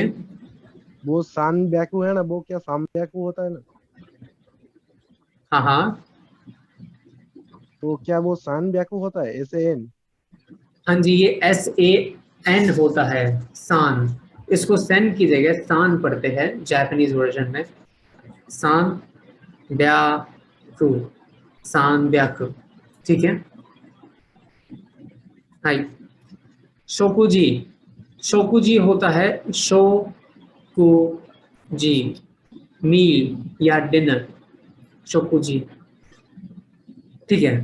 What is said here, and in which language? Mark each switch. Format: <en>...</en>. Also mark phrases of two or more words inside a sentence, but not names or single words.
<hi>वो</hi> <ja>さんびゃく</ja> <hi>है ना, वो क्या</hi> <ja>さんびゃく</ja> <hi>होता है ना, हाँ हाँ तो क्या वो</hi> <ja>さんびゃく</ja> <hi>होता है, SAN? हाँ जी, ये SAN होता है, सान। इसको सेन की जगह सान पढ़ते हैं</hi> <en>Japanese version</en> <hi>में।</hi> <ja>さんびゃく、さんびゃく,</ja> <hi>ठीक है।</hi> <ja>はい、しょくじ、しょくじ</ja> <hi>होता है शोकुजी, मील या डिनर, शोकुजी, ठीक है।</hi>